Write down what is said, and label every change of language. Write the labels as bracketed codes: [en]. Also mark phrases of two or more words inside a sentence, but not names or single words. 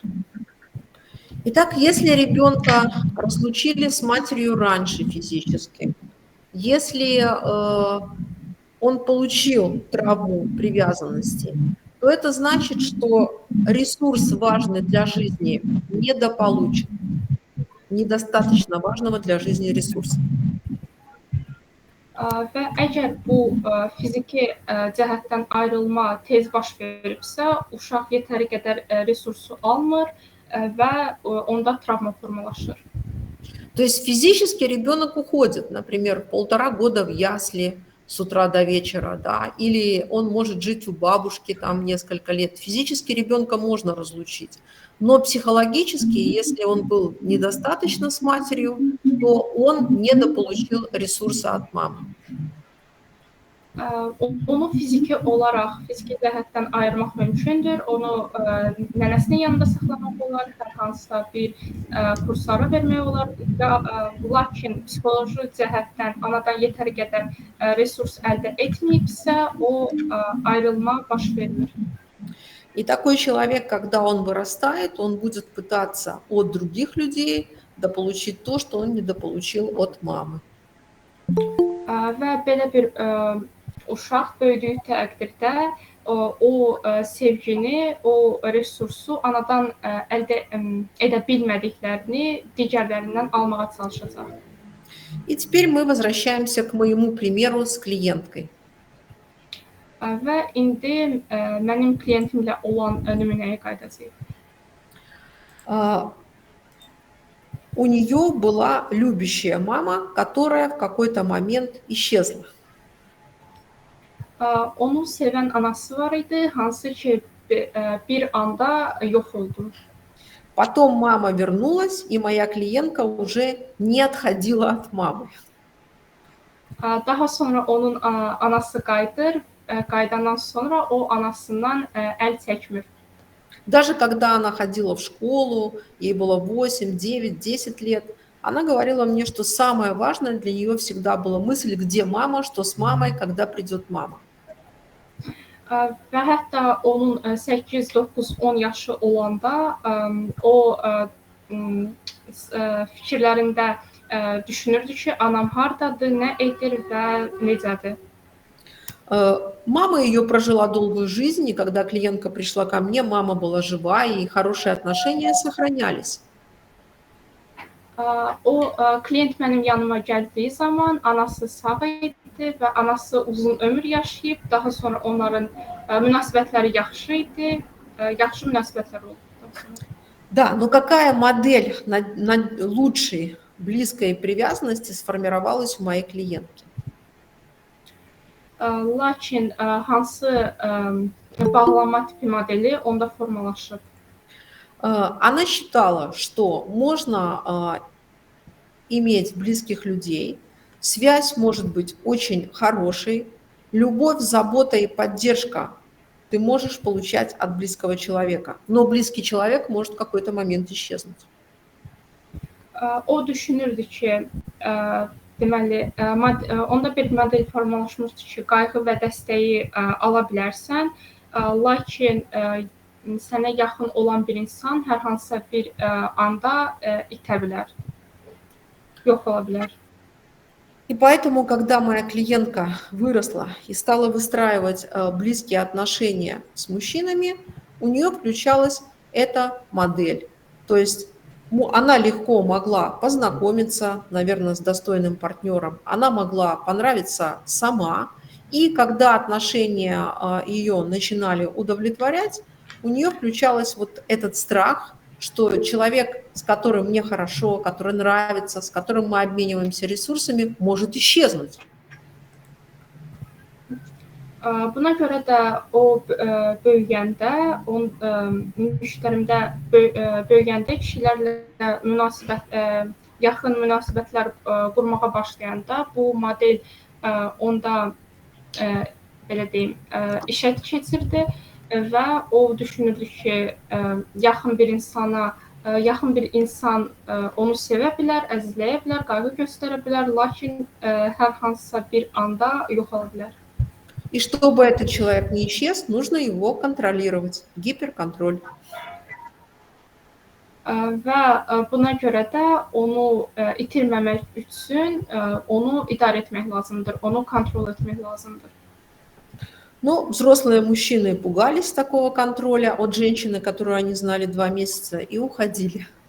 [ru] Итак, если ребенка разлучили с матерью раньше физически, если он получил травму привязанности, то это значит, что ресурс важный для жизни недополучен, недостаточно важного для жизни ресурса. [az] Və əgər bu fiziki cəhətdən ayrılma tez baş veribsə, uşaq yetəri qədər resursu almır və onda travma formalaşır. [ru] То есть физически ребенок уходит, например, 1,5 года в ясли с утра до вечера, да, или он может жить у бабушки там несколько лет. Физически ребенка можно разлучить, но психологически, если он был недостаточно с матерью, то он недополучил ресурса от мамы. [az] Onu fiziki cəhətdən ayırmaq mümkündür. Onu nənəsinin yanında saxlamaq olar, hər hansısa bir kurslara vermək olar. Lakin psixoloji cəhətdən anadan yetəri qədər resurs əldə etməyibsə, o ayrılma baş vermir. [ru] И такой человек, когда он вырастает, он будет пытаться от других людей дополучить то, что он недополучил от мамы. [az] Və belə bir uşaq böyüdüyü təqdirdə o sevgini, o resursu anadan əldə edə bilmədiklərini digərlərindən almağa çalışacaq. [ru] И теперь мы возвращаемся к моему примеру с клиенткой. [az] Və indi mənim kliyentimlə olan nümunəyə qayıdacağıq. [ru] У нее была любящая мама, которая в какой-то момент исчезла. [az] Onu sevən anası var idi, hansı ki bir anda yox oldu. [ru] Потом мама вернулась, и моя клиентка уже не отходила от мамы. [az] Daha sonra onun anası qayıdır, qayıdandan sonra o anasından əl çəkmir. [ru] Даже когда она ходила в школу, ей было 8, 9, 10 лет, она говорила мне, что самое важное для нее всегда была мысль, где мама, что с мамой, когда придет мама. [az] Və hətta onun 8, 9, 10 yaşı olanda o fikirlərində düşünürdü ki, anam hardadır, nə edir və necədir. [ru] Мама ее прожила долгую жизнь, и когда клиентка пришла ко мне, мама была жива, и хорошие отношения сохранялись. [az] O klient mənim yanıma gəldiyi zaman anası sağ idi və anası uzun ömür yaşayıb, daha sonra onların münasibətləri yaxşı idi, yaxşı münasibətlər oldu. [ru] Да, но какая модель лучшей близкой привязанности сформировалась у моей клиентки? [az] Lakin hansı bağlanma tipi modeli onda formalaşıb? [ru] Она считала, что можно иметь близких людей, связь может быть очень хорошей, любовь, забота и поддержка ты можешь получать от близкого человека, но близкий человек может в какой-то момент исчезнуть. [az] O düşünürdü ki, deməli, onda bir model formalaşmışdı ki, qayğı və dəstəyi ala bilərsən, lakin sənə yaxın olan bir insan hər hansısa bir anda itə bilər, yox ola bilər. [ru] И поэтому, когда моя клиентка выросла и стала выстраивать близкие отношения с мужчинами, у нее включалась эта модель. То есть она легко могла познакомиться, наверное, с достойным партнером, она могла понравиться сама, и когда отношения ее начинали удовлетворять, у нее включался вот этот страх, что человек, с которым мне хорошо, который нравится, с которым мы обмениваемся ресурсами, может исчезнуть. [az] Buna görə də o böyüyəndə, müştərimdə böyüyəndə kişilərlə yaxın münasibətlər qurmağa başlayanda bu model onda belə deyim, işə keçirdi və o düşünürdü ki, yaxın bir insan onu sevə bilər, əzizləyə bilər, qayğı göstərə bilər, lakin hər hansısa bir anda yox ola bilər. [ru] И чтобы этот человек не исчез, нужно его контролировать. Гиперконтроль. [az] Və buna görə də onu itirməmək üçün onu idarə etmək lazımdır, onu kontrol etmək lazımdır. [ru] Но взрослые мужчины пугались такого контроля от женщины, которую они знали 2 месяца, и уходили.